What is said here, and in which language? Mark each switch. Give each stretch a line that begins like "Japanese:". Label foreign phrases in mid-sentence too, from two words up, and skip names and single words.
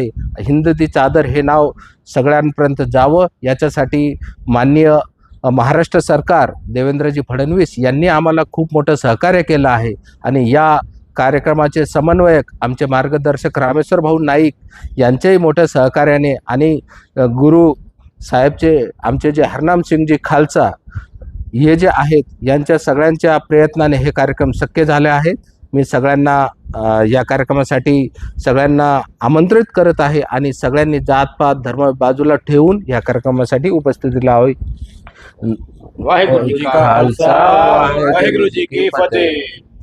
Marathi: हिंद दी चादर हे नाव सगळ्यांपर्यंत जावं याच्यासाठी माननीय महाराष्ट्र सरकार देवेंद्रजी फडणवीस यांनी आम्हाला खूप मोठं सहकार्य केलं आहे आणि या कार्यक्रमाचे समन्वयक आमचे मार्गदर्शक रामेश्वर भाऊ नाईक यांच्याही मोठ्या सहकार्याने आणि गुरु साहेबचे आमचे जे हरनाम सिंगजी खालसा हे जे आहेत यांच्या सगळ्यांच्या प्रयत्नाने हे कार्यक्रम शक्य झाले आहेत। मी सगळ्यांना या कार्यक्रमासाठी सगळ्यांना आमंत्रित करत आहे आणि सगळ्यांनी जातपात धर्म बाजूला ठेवून या कार्यक्रमासाठी उपस्थिती लावावी।
Punjabi: ਵਾਹਿਗੁਰੂ ਜੀ ਕਾ ਖ਼ਾਲਸਾ, ਵਾਹਿਗੁਰੂ ਜੀ ਕੀ ਫ਼ਤਹਿ।